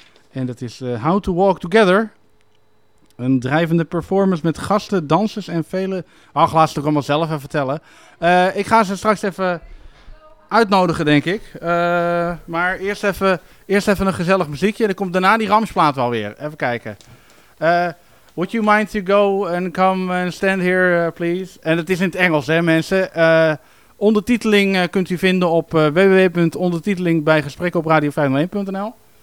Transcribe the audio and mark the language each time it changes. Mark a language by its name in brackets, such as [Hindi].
[Dutch] En dat is How to Walk Together. Een drijvende performance met gasten, dansers en vele... Ach, laat ze het ook allemaal zelf even vertellen. Ik ga ze straks even... uitnodigen, denk ik. Maar eerst even een gezellig muziekje. Dan komt daarna die ramsplaat wel weer. Even kijken. [English] Would you mind to go and come and stand here, please? [Dutch] En het is in het Engels, hè, mensen. Ondertiteling kunt u vinden op www.ondertiteling bij gesprek op radio501.nl.